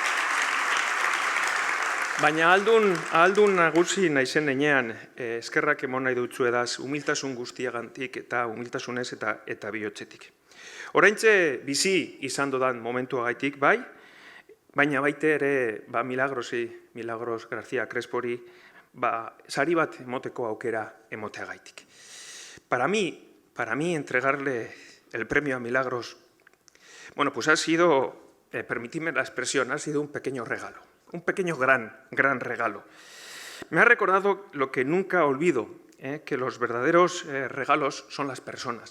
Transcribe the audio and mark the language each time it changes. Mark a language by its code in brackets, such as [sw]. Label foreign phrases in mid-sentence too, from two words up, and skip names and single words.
[eu] Baina aldun nagusi naizen enean, eskerrak emon nahi dutzu edaz, humiltasun guztiagantik eta humiltasunez eta bihotzetik. Oraintxe bizi izan dodan momentuagaitik, bai, baina baite ere Milagros García Crespori sari bat emoteko aukera emoteagaitik. [es] Para mí entregarle el premio a Milagros, pues ha sido, permitidme la expresión, ha sido un pequeño regalo, un pequeño gran regalo. Me ha recordado lo que nunca olvido, que los verdaderos regalos son las personas.